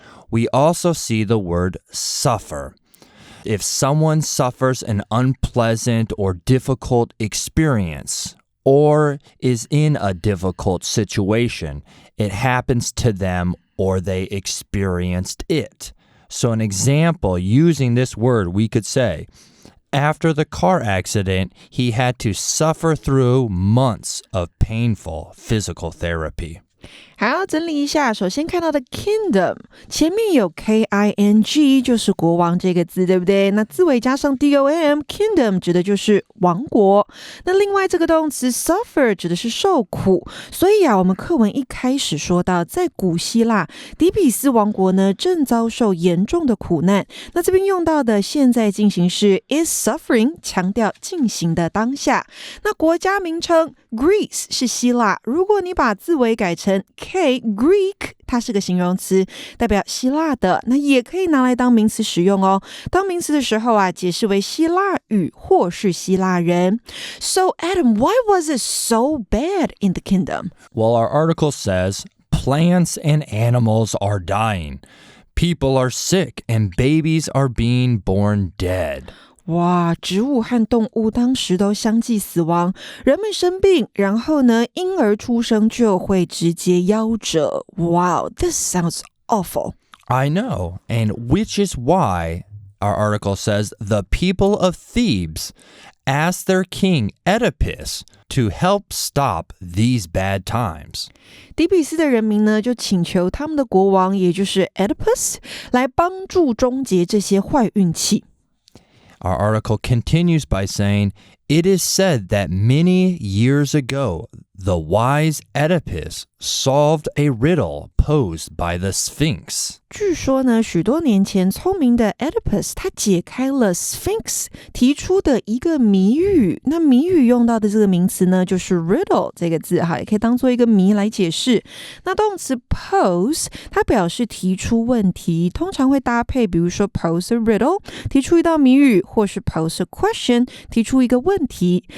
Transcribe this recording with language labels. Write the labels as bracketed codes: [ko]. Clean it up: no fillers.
[en] We also see the word suffer. If someone suffers an unpleasant or difficult experience or is in a difficult situation, it happens to them or they experienced it. So an example using this word, we could say, after the car accident, he had to suffer through months of painful physical therapy. [zh] 好，整理一下，首先看到的 kingdom 前面有 king 就是国王这个字，对不对？那字尾加上 dom kingdom 指的就是王国。那另外这个动词 suffer 指的是受苦，所以我们课文一开始说到，在古希腊底比斯王国呢正遭受严重的苦难。那这边用到的现在进行式 [en] is suffering [zh] 强调进行的当下。那国家名称 Greece 是希腊，如果你把字尾改成Greek 它是个形容词，代表希腊的，那也可以拿来当名词使用哦。当名词的时候解释为希腊语或是希腊人。 [en] So Adam, why was it so bad in the kingdom? Well, our article says, plants and animals are dying. People are sick and babies are being born dead. [zh] 哇，植物和动物当时都相继死亡，人们生病，然后呢，婴儿出生就会直接夭折。 [en] Wow, this sounds awful. I know, and which is why our article says the people of Thebes asked their king Oedipus to help stop these bad times. [zh] 底比斯的人民呢，就请求他们的国王，也就是 Oedipus 来帮助终结这些坏运气。 [en] Our article continues by saying, it is said that many years ago, the wise Oedipus solved a riddle posed by the Sphinx. [zh] 据说呢，许多年前聪明的 Oedipus 他解开了 Sphinx 提出的一个谜语。那谜语用到的这个名词呢，就是 riddle 这个字哈，也可以当做一个谜来解释。那动词 pose 它表示提出问题，通常会搭配比如说 [en] pose a riddle [zh] 提出一道谜语，或是 [en] pose a question [zh] 提出一个问题。